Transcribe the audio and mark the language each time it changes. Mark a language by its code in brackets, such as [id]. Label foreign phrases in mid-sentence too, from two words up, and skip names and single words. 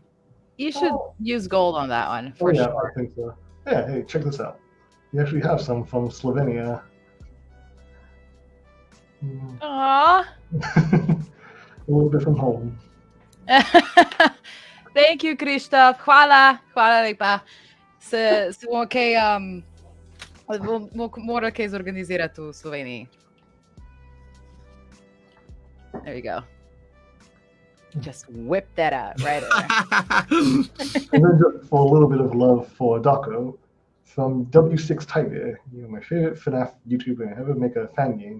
[en] You should use gold on that one for yeah, sure. I think so. Yeah, hey, check this out. You actually have some from Slovenia. Aww. A little bit from home. Thank you, [sl] Krzysztof. Hvala lepa. Se bomo kaj, bomo morali kaj zorganizirati v Sloveniji. [en] There you go. Just whip that out right there. And then just for a little bit of love for Daco, from W6 Tiger, my favorite FNAF YouTuber ever, make a fan game.